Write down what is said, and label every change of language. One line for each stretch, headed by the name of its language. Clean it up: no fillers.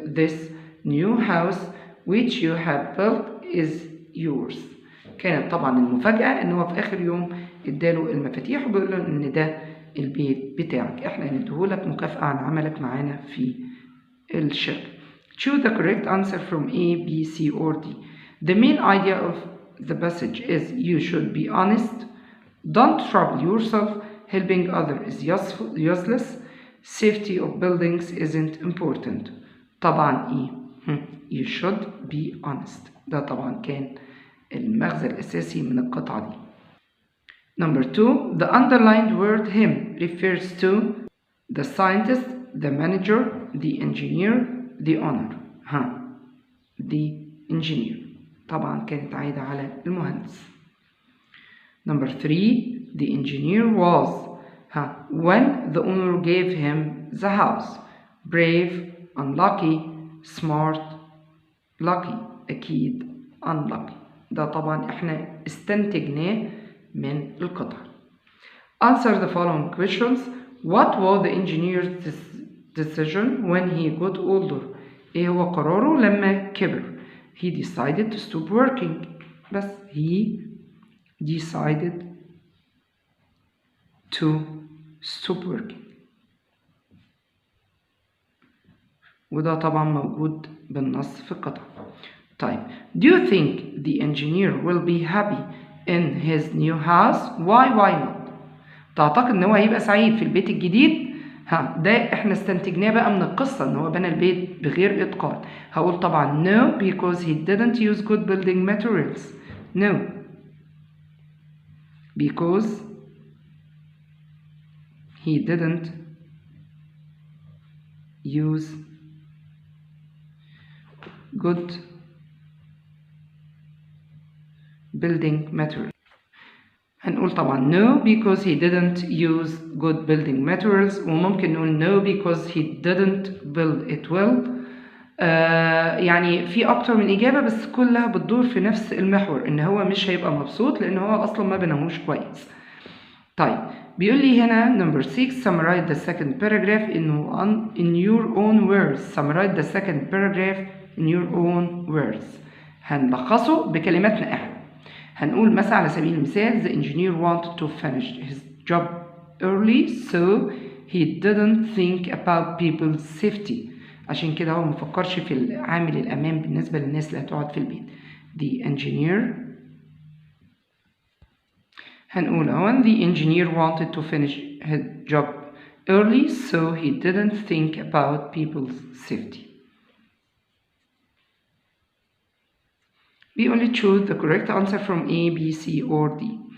English: this new house which you have built is yours.
Arabic: كانت طبعا المفاجأة ان هو في اخر يوم اداله المفاتيح وبيقول له ان ده البيت بتاعك، احنا هنديهولك مكافأة عن عملك معانا في الشركة.
English: choose the correct answer from A, B, C or D. the main idea of the passage is you should be honest. don't trouble yourself. helping others is useless. safety of buildings isn't important.
Arabic: طبعا إيه؟
English: you should be honest.
Arabic: ده طبعا كان المغزى الأساسي من القطعة دي.
English: number 2 the underlined word him refers to the scientist, the manager, the engineer, the owner. the engineer
Arabic: طبعا كانت عايدة على المهندس.
English: Number 3, the engineer was when the owner gave him the house. Brave, unlucky, smart, lucky.
Arabic: أكيد unlucky. ده طبعا احنا استنتجناه من القطع.
English: Answer the following questions. What was the engineer's decision when he got older?
Arabic: ايه هو قراره لما كبر؟
English: He decided to stop working. بس he decided to stop working.
Arabic: وده طبعا موجود بالنص في القطع.
English: طيب, do you think the engineer will be happy in his new house? Why not?
Arabic: تعتقد ان هو هيبقى سعيد في البيت الجديد؟ ده احنا استنتجناه بقى من القصة ان هو بنى البيت بغير اتقان. هقول طبعا
English: no because he didn't use good building materials. No, because he didn't use good building materials.
Arabic: هنقول طبعا
English: no because he didn't use good building materials.
Arabic: وممكن نقول
English: no because he didn't build it well.
Arabic: يعني في أكتر من إجابة بس كلها بتدور في نفس المحور إن هو مش هيبقى مبسوط لأن هو أصلا ما بناهوش كويس. طيب, بيقول لي هنا
English: number 6 summarize the second paragraph in your own words. Summarize the second paragraph in your own words.
Arabic: هنلخصه بكلماتنا احنا. هنقول مثلا على سبيل المثال
English: the engineer wanted to finish his job early so he didn't think about people's safety.
Arabic: عشان كده هو مفكرش في عامل الأمان بالنسبة للناس اللي هتقعد في البيت.
English: The engineer
Arabic: هنقول
English: when the engineer wanted to finish his job early so he didn't think about people's safety. We only choose the correct answer from A, B, C, or D.